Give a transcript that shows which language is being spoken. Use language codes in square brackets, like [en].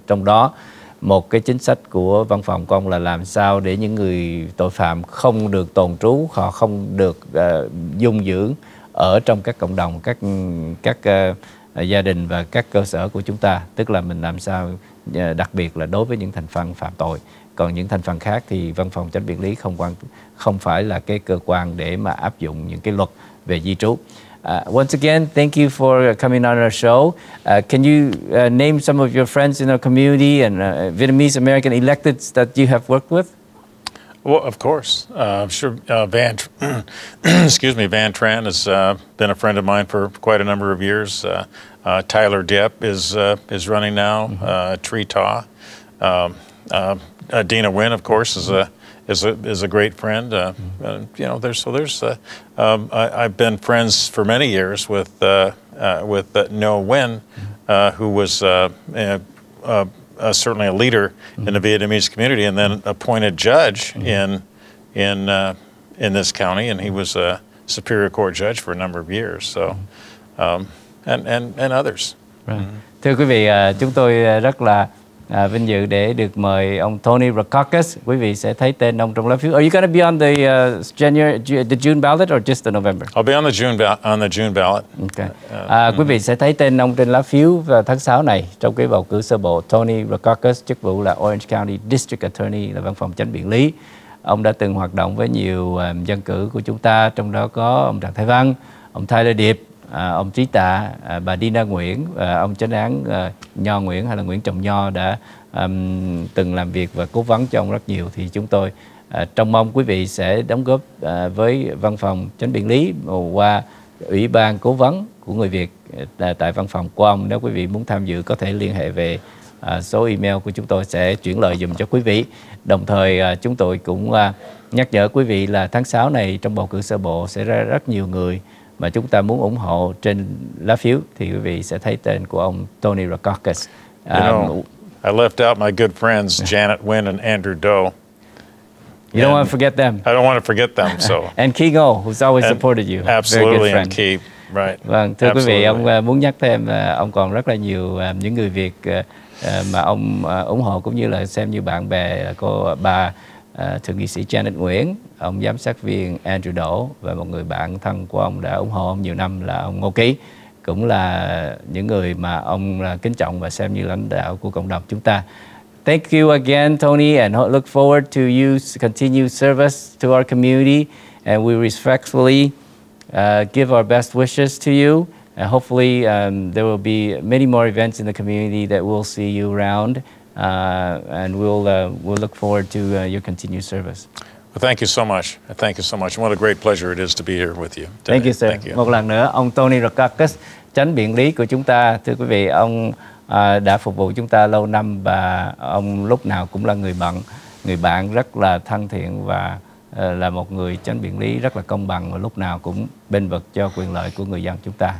[vi] Trong đó một cái chính sách của văn phòng của ông là làm sao để những người tội phạm không được tồn trú, họ không được dung dưỡng ở trong các cộng đồng, các gia đình và các cơ sở của chúng ta. Tức là mình làm sao đặc biệt là đối với những thành phần phạm tội. Còn những thành phần khác thì văn phòng chánh biện lý không phải là cái cơ quan để mà áp dụng những cái luật về di trú. [en] Once again, thank you for coming on our show. Can you name some of your friends in our community and Vietnamese American electeds that you have worked with? Well, of course. Sure. Van Tran has been a friend of mine for quite a number of years. Tyler Depp is running now. Tree Taw. Dina Nguyen, of course, is a great friend. I've been friends for many years with Noah Nguyen, who was certainly a leader in the Vietnamese community, and then appointed judge in this county, and he was a Superior Court judge for a number of years. So, and others. [vi] Thưa quý vị, chúng tôi rất là vinh dự để được mời ông Tony Rackauckas. Quý vị sẽ thấy tên ông trong lá phiếu. [en] Are you going to be on the June ballot or just the November? I'll be on the June ballot. Okay. [vi] Quý vị sẽ thấy tên ông trên lá phiếu vào tháng 6 này trong cái bầu cử sơ bộ. Tony Rackauckas, chức vụ là Orange County District Attorney, là văn phòng chánh biện lý. Ông đã từng hoạt động với nhiều dân cử của chúng ta, trong đó có ông Trần Thái Văn, ông Tyler Điệp, ông Trí Tạ, bà Dina Nguyễn, ông chánh án Nho Nguyễn hay là Nguyễn Trọng Nho đã từng làm việc và cố vấn cho ông rất nhiều. Thì chúng tôi trông mong quý vị sẽ đóng góp với văn phòng chánh biện lý qua ủy ban cố vấn của người Việt tại văn phòng của ông. Nếu quý vị muốn tham dự có thể liên hệ về số email của chúng tôi sẽ chuyển lời dùm cho quý vị. Đồng thời chúng tôi cũng nhắc nhở quý vị là tháng 6 này trong bầu cử sơ bộ sẽ ra rất nhiều người mà chúng ta muốn ủng hộ trên lá phiếu, thì quý vị sẽ thấy tên của ông Tony Rackauckas. [en] I left out my good friends Janet Wynn and Andrew Doe. You don't want to forget them. I don't want to forget them. So and Key Ngô, who's always supported you. Absolutely, Very good friend. and Key, right? [vi] Vâng, thưa quý vị, ông muốn nhắc thêm ông còn rất là nhiều những người Việt mà ông ủng hộ, cũng như là xem như bạn bè của bà thượng nghị sĩ Janet Nguyễn, ông giám sát viên Andrew Đỗ và một người bạn thân của ông đã ủng hộ ông nhiều năm là ông Ngô Ký, cũng là những người mà ông kính trọng và xem như lãnh đạo của cộng đồng chúng ta. [en] Thank you again, Tony, and look forward to you continue service to our community, and we respectfully give our best wishes to you. Hopefully, there will be many more events in the community that we'll see you around, and we'll look forward to your continued service. Well, thank you so much. Thank you so much. What a great pleasure it is to be here with you today. Thank you, sir. Thank you. [vi] Một lần nữa, ông Tony Rackauckas, chánh biện lý của chúng ta. Thưa quý vị, ông đã phục vụ chúng ta lâu năm và ông lúc nào cũng là người bạn rất là thân thiện và là một người chánh biện lý rất là công bằng và lúc nào cũng bênh vực cho quyền lợi của người dân chúng ta.